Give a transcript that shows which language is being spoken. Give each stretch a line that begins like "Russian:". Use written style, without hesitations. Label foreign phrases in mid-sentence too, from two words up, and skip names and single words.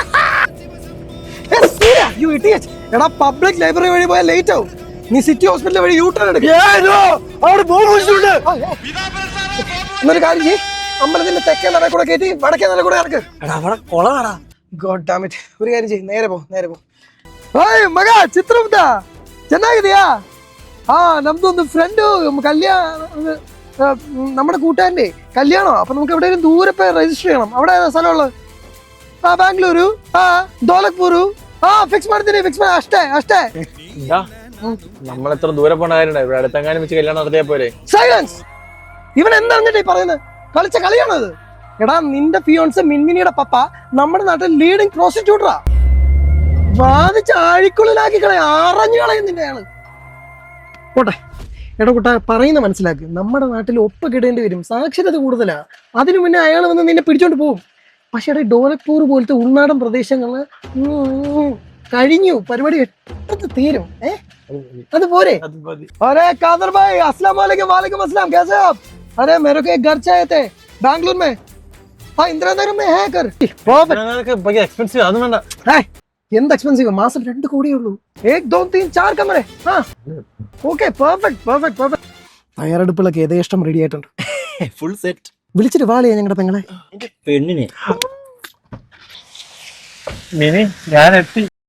English: you idiot.
Malayalam: എടാ
English: public library
Malayalam: വഴി പോയാൽ ലേറ്റ് ആവും. നീ സിറ്റി ഹോസ്പിറ്റൽ വഴി
English: U-turn
Malayalam: എടുക്കും. എന്നൊരു കാര്യം ചെയ്യ്, അമ്പലത്തിന്റെ തെക്കേ നട കൂടെ കയറ്റി വടക്കേ നട കൂടെ ഇറക്ക്.
English: God damn it.
Malayalam: ഒരു കാര്യം ചെയ്യ്, നേരെ പോ.
Kannada: ಓಯ್ ಮಗ ಚಿತ್ರಗುಪ್ತ, ಚೆನ್ನಾಗಿದೆಯಾ? ನಮ್ದೊಂದು ಫ್ರೆಂಡು
Malayalam: നമ്മുടെ കൂട്ടുകാരൻ്റെ കല്യാണം. അപ്പൊ നമുക്ക് എവിടെയെങ്കിലും ദൂരെ പോയി രജിസ്റ്റർ ചെയ്യണം. അവിടെ ഏതാ സ്ഥലമുള്ളത്? ബാംഗ്ലൂരു, ധോലക്പൂരു.
Kannada: ഫിക്സ് ಮಾಡ್ತೀನಿ. ಅಷ್ಟೇ.
Malayalam: നമ്മളെത്ര ദൂരെ പോണ കാര്യമുണ്ടോ? ഇവിടെ അടുത്തെങ്ങാനും വെച്ച് കല്യാണം നടത്തിയാ പോലെ. സൈലൻസ്. ഇവൻ എന്താ ഈ പറയുന്നത്? കളിച്ച കളിയാണത്. എടാ നിന്റെ ഫിയോൺസ് മിൻമിനിയുടെ പപ്പ നമ്മുടെ നാട്ടിൽ ലീഡിങ് പ്രോസ്റ്റിറ്റ്യൂട്ടറാ. വാദിച്ച് ആഴിക്കുള്ളിലാക്കി ആറഞ്ഞു കളയുന്നില്ല അയാള്. പോട്ടെ. എടാ കുട്ട, പറയുന്ന മനസ്സിലാക്ക്. നമ്മുടെ നാട്ടിൽ ഒപ്പ് കിടേണ്ടി വരും, സാക്ഷരത കൂടുതലാ. അതിനു മുന്നേ അയാൾ വന്ന് നിന്നെ പിടിച്ചോണ്ട് പോകും. പക്ഷെ എടാ ഡോലക്പൂർ പോലത്തെ ഉൾനാടൻ പ്രദേശങ്ങള് കഴിഞ്ഞു, പരിപാടി എട്ടത്ത് തീരും. അത് പോരെ?
Hindi: अरे कादर भाई,
Arabic: السلام عليكم. وعليكم السلام,
Hindi: कैसे आप? अरे मेरे को एक घर चाहिए थे बैंगलोर में. इंदिरा नगर में है घर.
Malayalam: എക്സ്പെൻസീവ്. അതൊന്നും വേണ്ട. എന്ത് എക്സ്പെൻസീവ്? മാസം 2 കോടിയേ ഉള്ളൂ. 1 2 3 4 കമറേ.
English: okay, perfect.
Malayalam: തയ്യാറെടുപ്പുകളൊക്കെ യഥേഷ്ടം റെഡി ആയിട്ടുണ്ട്.
English: full set.
Malayalam: വിളിച്ചിട്ട് വാളിയാ ഞങ്ങളുടെ പെങ്ങളെ. പെണ്ണിനെ ഞാൻ എത്തി.